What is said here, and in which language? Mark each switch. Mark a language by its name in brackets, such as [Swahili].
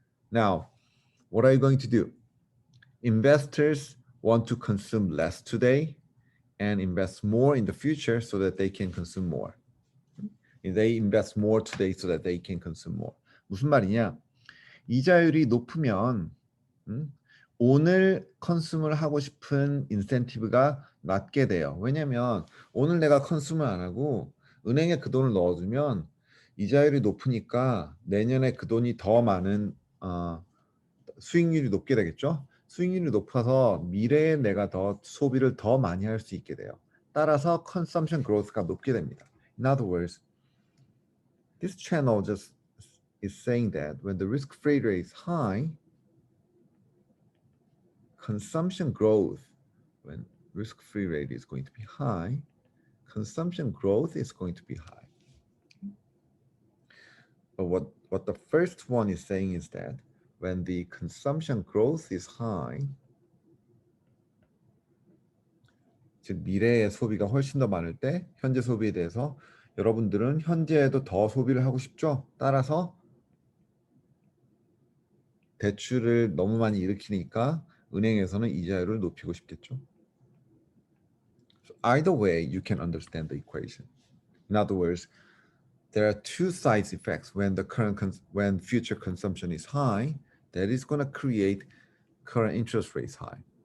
[English] Now, what are you going to do? Investors want to consume less today and invest more in the future so that they can consume more. They invest more today so that they can consume more. [Korean] 무슨 말이냐? 이자율이 높으면 오늘 컨숨을 하고 싶은 인센티브가 낮게 돼요. 왜냐면 오늘 내가 컨숨을 안 하고 은행에 그 돈을 넣어두면 이자율이 높으니까 내년에 그 돈이 더 많은 수익률이 높게 되겠죠. 수익률이 높아서 미래에 내가 더 소비를 더 많이 할 수 있게 돼요. 따라서 consumption growth가 높게 됩니다. [English] In other words, this channel just is saying that when the risk-free rate is high, consumption growth, when risk-free rate is going to be high, consumption growth is going to be high. But what the first one is saying is that when the consumption growth is high, [Korean] 즉 미래의 소비가 훨씬 더 많을 때 현재 소비에 대해서 여러분들은 현재에도 더 소비를 하고 싶죠. 따라서 대출을 너무 많이 일으키니까 은행에서는 이자율을 높이고 싶겠죠. [English] So either way, you can understand the equation. In other words, there are two side effects when future consumption is high, that is going to create current interest rates high.